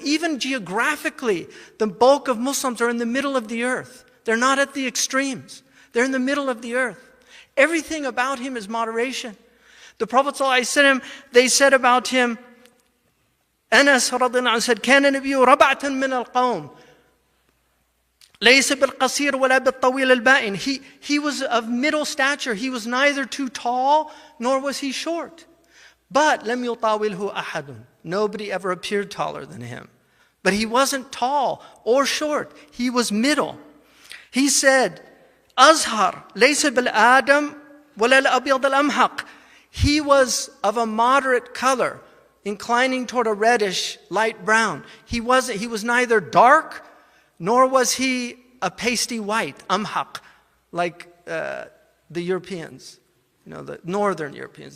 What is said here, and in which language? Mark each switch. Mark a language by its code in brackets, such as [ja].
[en] Even geographically, the bulk of Muslims are in the middle of the earth. They're not at the extremes. They're in the middle of the earth. Everything about him is moderation. The Prophet ﷺ, they said about him, Anas radhiyallahu anhu said, [ar] كَانَ نَبِيُّ رَبَعْةً مِنَ الْقَوْمِ. ليس بالقصير ولا بالطويل البائن. [en] He was of middle stature. He was neither too tall nor was he short. But [ar] لم يطاوله أحد. [en] Nobody ever appeared taller than him. But he wasn't tall or short. He was middle. He said, [ar] أزهر ليس بالآدم ولا الأبيض الأمحق. [en] He was of a moderate color, inclining toward a reddish, light brown. He was neither dark, nor was he a pasty white, amhaq, like the Europeans, the northern Europeans.